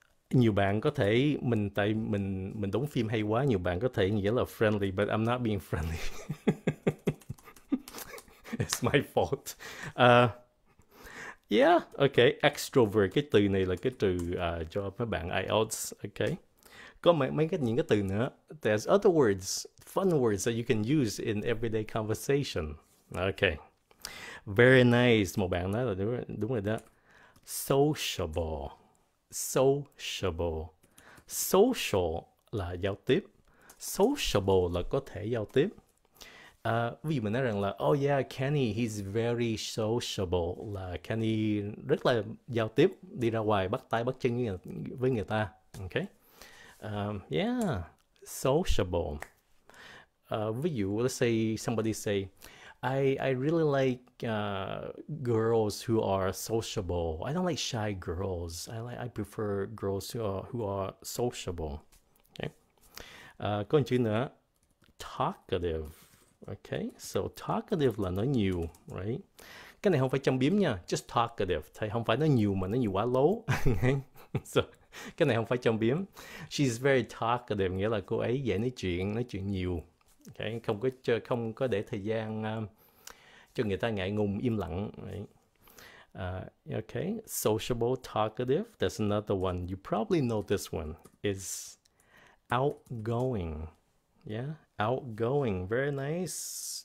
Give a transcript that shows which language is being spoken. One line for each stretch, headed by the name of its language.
Vietnamese: Nhiều bạn có thể mình đóng phim hay quá, nhiều bạn có thể nghĩa là friendly,
English: but I'm not being friendly. It's my fault. Yeah, okay.
Vietnamese: Extrovert, cái từ này là cái từ cho mấy bạn IELTS. Okay. Có những cái từ nữa.
English: There's other words, fun words that you can use in everyday conversation. Okay. Very nice.
Vietnamese: Một bạn nói là đúng rồi đó. Sociable. Sociable. Social là giao tiếp. Sociable là có thể giao tiếp. Ví dụ mình nói rằng là
English: oh yeah, Kenny, he's very sociable,
Vietnamese: là Kenny rất là giao tiếp, đi ra ngoài bắt tay bắt chân với người ta.
English: Okay. Yeah, sociable.
Vietnamese: Ví dụ,
English: let's say somebody say, I really like girls who are sociable. I don't like shy girls. I prefer girls who are sociable. Okay.
Vietnamese: Có một chữ nữa, talkative.
English: Okay, so
Vietnamese: talkative là nói nhiều, right? Cái này không phải châm biếm nha,
English: just talkative.
Vietnamese: Thầy không phải nói nhiều mà nói nhiều quá lố. So, cái này không phải châm biếm.
English: She's very talkative,
Vietnamese: nghĩa là cô ấy dễ nói chuyện nhiều. Okay, không có để thời gian cho người ta ngại ngùng im lặng.
English: Right? Okay, sociable, talkative. There's another one. You probably know this one. Is outgoing. Yeah, outgoing, very nice.